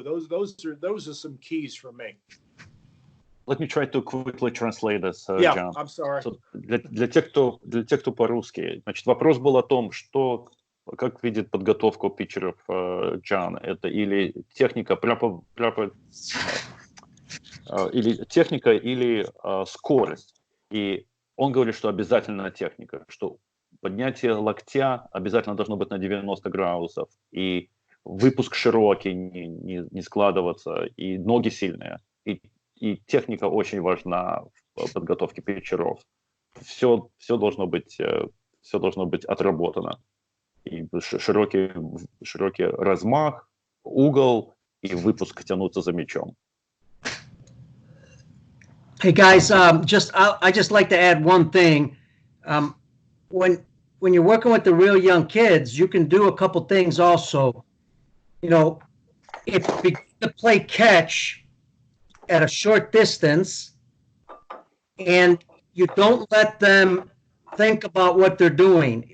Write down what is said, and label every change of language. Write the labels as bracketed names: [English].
[English] Those are some keys for me. Let me try to quickly translate this, Yeah, John. I'm sorry. [Russian] So, для тех, кто по-русски, значит, вопрос был о том, как видит подготовку питчеров Джон. Это или техника, или скорость. И он говорит, что обязательно техника, что поднятие локтя обязательно должно быть на 90 градусов, и выпуск широкий, не складываться, и ноги сильные. И техника очень важна в подготовке питчеров. Все должно быть отработано. И широкий размах, угол и выпуск, тянуться за мячом. [English] Hey guys, I just like to add one thing. When you're working with the real young kids, you can do a couple things also. You know, if you play catch at a short distance, and you don't let them think about what they're doing.